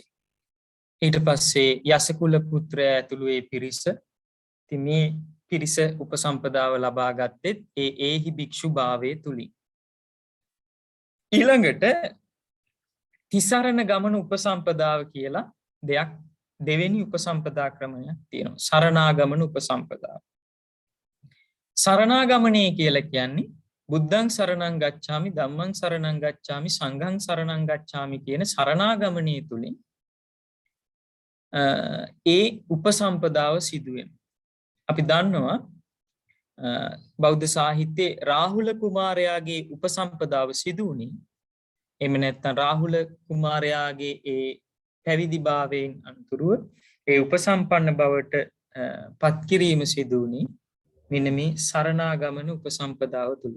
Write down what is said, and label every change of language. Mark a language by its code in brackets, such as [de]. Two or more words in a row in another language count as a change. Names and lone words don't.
[si] ඊට පස්සේ යසකුල පුත්‍රයා ඇතුළු ඒ පිරිස ඉතින් මේ පිරිස උපසම්පදාව ලබා ගත්තෙත් ඒහි භික්ෂුභාවයේ තුලින්. ඊළඟට තිසරණ ගමන උපසම්පදාව කියලා දෙයක් දෙවෙනි උපසම්පදා ක්‍රමයක් තියෙනවා. සරණාගමන උපසම්පදාව. සරණාගමනය කියලා කියන්නේ [pi] බුද්ධං සරණං ගච්ඡාමි ධම්මං සරණං ගච්ඡාමි සංඝං සරණං ගච්ඡාමි [si] කියන සරණාගමනයේ තුලින් ඒ උපසම්පදාව සිදු වෙනවා. අපි දන්නවා බෞද්ධ සාහිත්‍යයේ රාහුල කුමාරයාගේ උපසම්පදාව සිදු වුණේ එහෙම නැත්නම් රාහුල කුමාරයාගේ ඒ පැවිදි භාවයෙන් අනතුරුව ඒ උපසම්පන්න බවට පත් කිරීම සිදු වුණේ මෙන්න මේ සරණාගමන උපසම්පදාව තුලින්.